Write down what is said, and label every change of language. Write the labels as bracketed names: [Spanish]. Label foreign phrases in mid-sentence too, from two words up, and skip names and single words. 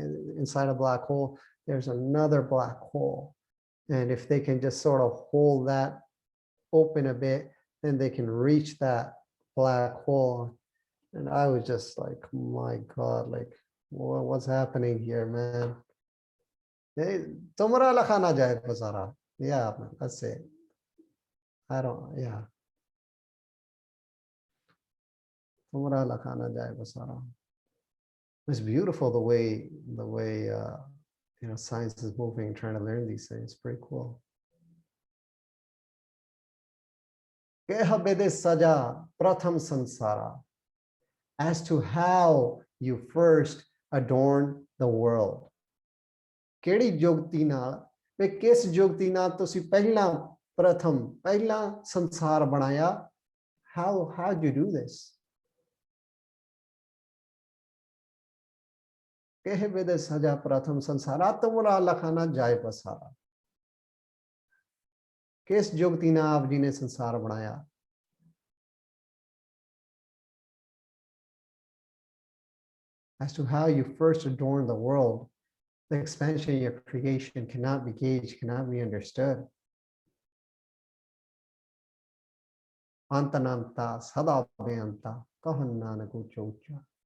[English] Inside a black hole, there's another black hole, and if they can just sort of hold that open a bit, then they can reach that black hole. And I was just like, my God, like, what's happening here, man? [Punjabi] ਤੁਮਰਾ ਲਖਾ ਨ ਜਾਇ ਪਸਾਰਾ. [English] Yeah, man, that's it. I don't, yeah. [Punjabi] ਤੁਮਰਾ ਲਖਾ ਨ ਜਾਇ ਪਸਾਰਾ. [English] It's beautiful the way science is moving, trying to learn these things. Pretty cool. [Punjabi] ਸਾਜਾ ਪ੍ਰਥਮ ਸੰਸਾਰਾ. [English] As to how you first adorn the world. [Punjabi] ਕਿਹੜੀ ਜੁਗਤੀ ਨਾਲ ਵੇ ਕਿਸ ਜੁਗਤੀ ਨਾਲ ਤੁਸੀਂ ਪਹਿਲਾ ਸੰਸਾਰ ਬਣਾਇਆ? [English] How did you do this? [Punjabi] ਕਹਿ ਵੇਦ ਸਜਾ ਪ੍ਰਥਮ ਸੰਸਾਰਾ ਤੁਮਰਾ ਲਖਾਨਾ ਜਾਏ ਪਸਾਰਾ। ਕਿਸ ਜੁਗਤੀ ਨਾਲ ਆਪ ਜੀ ਨੇ ਸੰਸਾਰ ਬਣਾਇਆ? [English] As to how you first adorned the world, the expansion of your creation cannot be gauged, cannot be understood. [Punjabi] ਅੰਤਾਨੰਤਾ ਸਦਾ ਬੇਅੰਤਾ ਕਹਾਂ ਨਾਨਕ ਊਚਾ ਊਚਾ.